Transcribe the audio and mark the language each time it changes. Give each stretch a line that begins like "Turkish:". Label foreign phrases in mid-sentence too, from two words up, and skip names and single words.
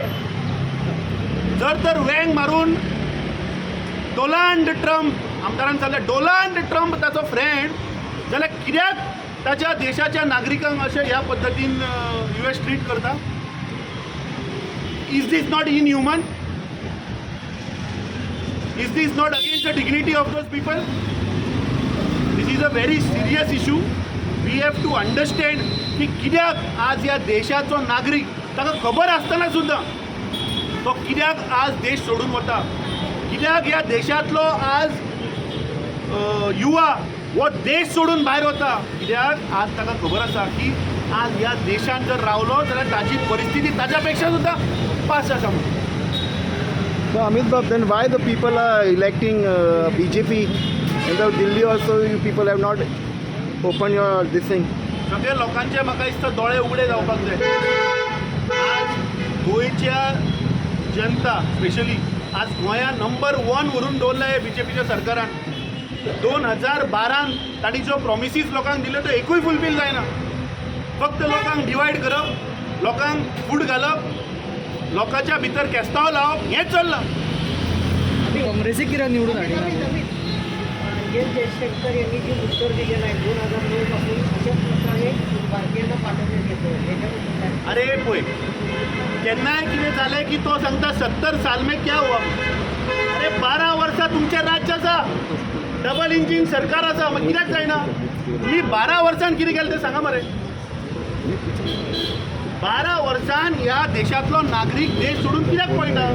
Konkani: जर तर वेंग मारून डोनाल्ड ट्रम्प आमदारान सांगलें डोनाल्ड ट्रम्प ताचो फ्रेंड, जाल्यार कित्याक ताच्या देशाच्या नागरिकांक अशें ह्या पद्दतीन युएस ट्रीट करता?
English: Is this not inhuman? Is this not against the dignity of those people? This is a very serious issue. We have to understand
Konkani: की कित्याक आज ह्या देशाचो नागरीक ताका खबर आसतना सुद्दां तो कित्याक आज देश सोडून वता, कित्याक ह्या देशांतलो आज युवा हो देश सोडून भायर वता, कित्याक आज ताका खबर आसा की आज ह्या देशांत जर रावलो जाल्यार ताची परिस्थिती ताच्या पेक्षा सुद्दां पास आसा म्हणून.
English: So Amit Bab, then why the people are electing BJP? In the Delhi also, you people have not opened your this thing.
Konkani: सगळ्या लोकांचे म्हाका दिसता दोळे उगडे जावपाक जाय. आज गोंयच्या जनता स्पेशली आज गोंया नंबर 1 व्हरून दवरला हे BJPच्या सरकारान. 2012 तांणी ज्यो प्रॉमिसीस लोकांक दिल्यो त्यो एकूय फुलफील जायना. फक्त लोकांक डिवायड करप, लोकांक फूट घालप, लोकांच्या भितर केस्तांव लावप हेंच चल्लां. काँग्रेसीक कित्याक निवडून हाडिना?
Marathi: जयशंकर यांनी जे उत्तर दिलेलं आहे 2009 पासून अशाच प्रकारे भारतीयांना पाठवण्यात येतं त्याच्याबद्दल.
Konkani: अरे पळय, केन्नाय कितें जालें की तो सांगता
Hindi: 70 साल में क्या हुआ.
Konkani: अरे 12 वर्सां तुमचें राज्य आसा, डबल इंजीन सरकार आसा, मग कित्याक जायना? तुम्ही 12 वर्सान कितें केलें तें सांगा मरे. 12 वर्सान ह्या देशांतलो नागरीक देश सोडून कित्याक पळयना?